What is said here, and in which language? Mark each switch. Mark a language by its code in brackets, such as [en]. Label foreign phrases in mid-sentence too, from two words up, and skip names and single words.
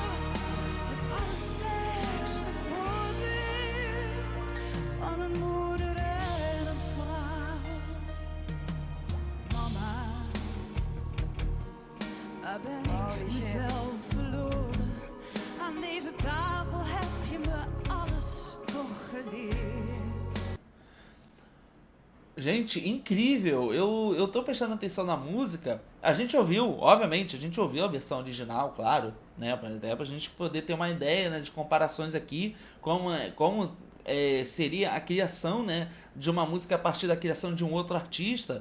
[nl] Het allersterkste voorbeeld van een moeder en een vrouw. Mama, waar ben ik mezelf verloren? Aan deze tafel heb je me alles toch geleerd. [pt] Gente, incrível! Eu tô prestando atenção na música. A gente ouviu, obviamente, a gente ouviu a versão original, claro, né? Até pra gente poder ter uma ideia, né, de comparações aqui, como seria a criação, né, de uma música a partir da criação de um outro artista.